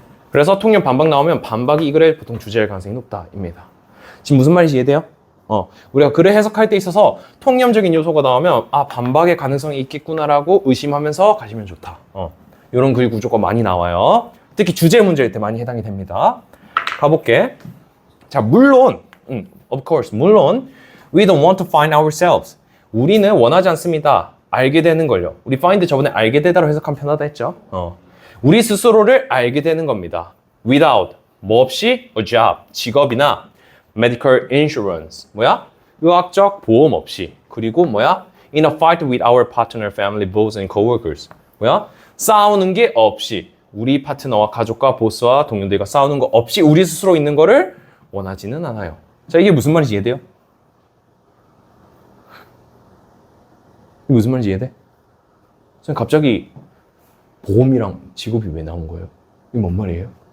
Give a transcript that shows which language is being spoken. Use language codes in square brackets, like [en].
[ko] 그래서 통념 반박 나오면 반박이 이 글의 보통 주제일 가능성이 높다입니다. 지금 무슨 말인지 이해돼요? 우리가 글을 해석할 때 있어서 통념적인 요소가 나오면 반박의 가능성이 있겠구나라고 의심하면서 가시면 좋다. 이런 글 구조가 많이 나와요. 특히 주제 문제일 때 많이 해당이 됩니다. 가볼게. 자, 물론, [en] of course, [ko] 물론 [en] we don't want to find ourselves. [ko] 우리는 원하지 않습니다. 알게 되는 걸요. 우리 find 저번에 알게 되다로 해석하면 편하다 했죠. 우리 스스로를 알게 되는 겁니다. [en] without, [ko] 뭐 없이, [en] a job, [ko] 직업이나 [en] medical insurance, [ko] 뭐야? 의학적 보험 없이. 그리고 뭐야? [en] in a fight with our partner, family, boss and coworkers. [ko] 뭐야? 싸우는 게 없이. 우리 파트너와 가족과 보스와 동료들과 싸우는 거 없이 우리 스스로 있는 거를 원하지는 않아요. 자, 이게 무슨 말인지 이해돼요? 이게 무슨 말인지 이해돼? 선생님 갑자기 보험이랑 직업이 왜 나온 거예요? 이게 뭔 말이에요?